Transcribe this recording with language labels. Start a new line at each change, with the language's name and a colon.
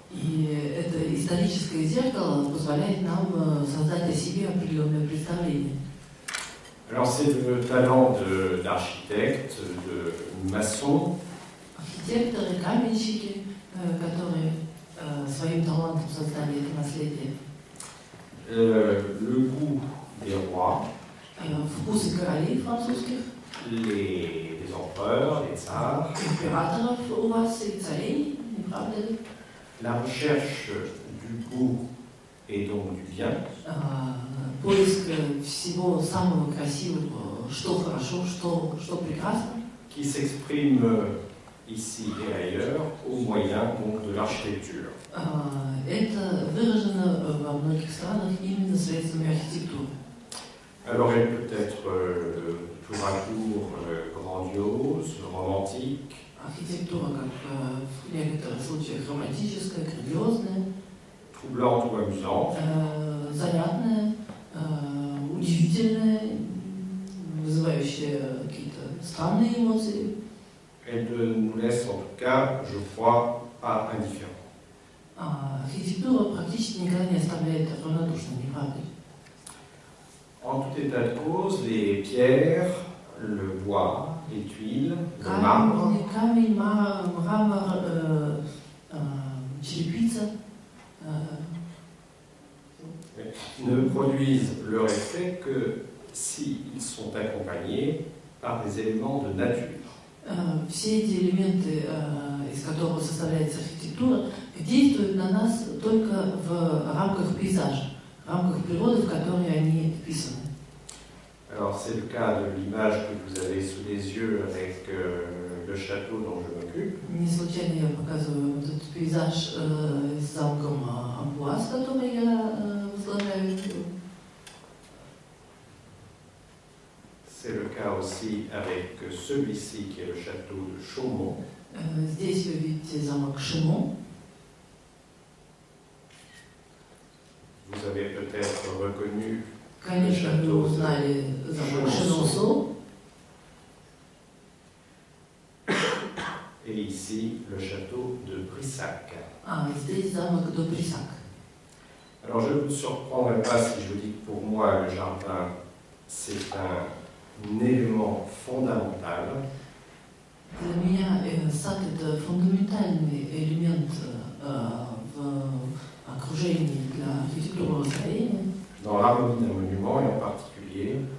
Russian: И это историческое зеркало позволяет нам создать о себе определенное представление.
French: Alors c'est le talent d'architecte, de maçon.
Russian: Архитекторы, каменщики, которые своим талантом создали это наследие.
French: Le goût des rois.
Russian: Вкусы королей французских.
French: Les empereurs, les tsars.
Russian: Императоров у вас и царей, не правда ли?
French: La recherche du goût et donc du bien.
Russian: Поиск всего самого красивого, что хорошо, что прекрасно.
French: Qui s'exprime ici et ailleurs au moyen donc de l'architecture.
Russian: Это выражено во многих странах именно средствами архитектуры.
French: Alors elle peut être tour à tour grandiose, romantique.
Russian: Архитектура, как в некоторых случаях, романтическая, грандиозная,
French: troublante ou amusante,
Russian: занятная, удивительная, вызывающая какие-то странные эмоции.
French: Elle ne nous laisse en tout cas, je crois, pas indifférents.
Russian: Архитектура практически никогда не оставляет равнодушным, не правда ли?
French: En tout état de cause, les pierres, le bois, les tuiles, le marbre,
Russian: камень, мрамор, черепица
French: ne produisent leur effet que s'ils sont accompagnés par des éléments de nature.
Russian: Все эти элементы, из которых составляется архитектура, действуют на нас только в рамках пейзажа, в рамках природы, в которой они вписаны.
French: Alors c'est le cas de l'image que vous avez sous les yeux avec le château dont je m'occupe.
Russian: Не случайно я показываю этот пейзаж с замком Амбуаз, который я возглавляю.
French: C'est le cas aussi avec celui-ci qui est le château de Chaumont.
Russian: Здесь вы видите замок Шимон.
French: Vous avez peut-être reconnu
Russian: Конечно, вы узнали замок Шенонсо.
French: Et ici, le château de Brissac.
Russian: Здесь замок de Brissac.
French: Alors je ne vous surprendrai pas si je vous dis que pour moi, le jardin, c'est un élément fondamental.
Russian: Для меня сад – это фундаментальный элемент в окружении для архитектурного строения.
French: Dans l'harmonie d'un monument et en particulier.